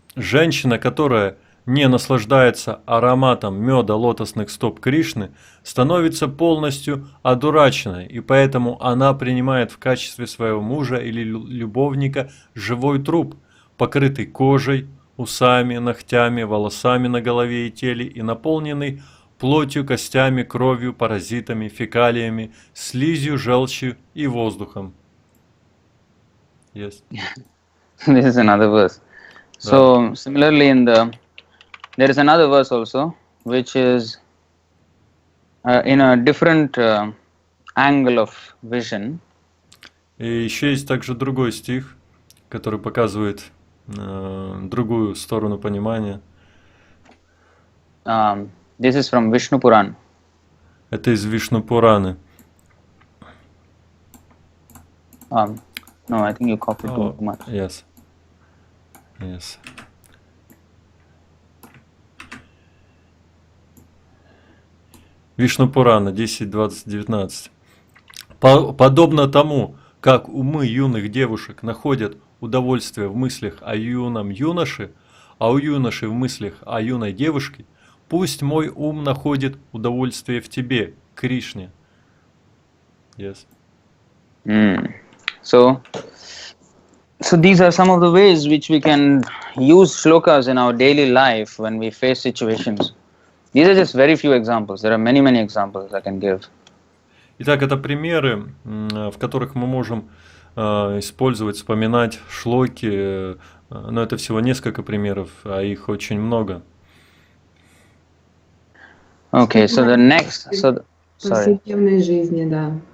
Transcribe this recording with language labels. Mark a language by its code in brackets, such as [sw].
[ru] Женщина, которая не наслаждается ароматом меда лотосных стоп Кришны, становится полностью одураченной, и поэтому она принимает в качестве своего мужа или любовника живой труп, покрытый кожей, усами, ногтями, волосами на голове и теле и наполненный плотью, костями, кровью, паразитами, фекалиями, слизью, желчью и воздухом. [en] Yes. This is another verse. So similarly, there is another verse also, which is in a different angle of vision. [ru] И еще есть также другой стих, который показывает другую сторону понимания. [en] This is from Vishnu Puran. [ru] Это из Вишну Пураны. [en] No, I think you copied too much. Yes. Yes. [ru] Вишну Пурана 10.20-19. Подобно тому, как умы юных девушек находят удовольствие в мыслях о юном юноше, а у юноши в мыслях о юной девушке, пусть мой ум находит удовольствие в тебе, Кришне. [en] Yes. So these are some of the ways which we can use shlokas in our daily life when we face situations. These are just very few examples. There are many examples I can give. [ru] Итак, это примеры, в которых мы можем использовать, вспоминать шлоки, но это всего несколько примеров, а их очень много. [en] Okay, so the next, [ru] В повседневной жизни, да.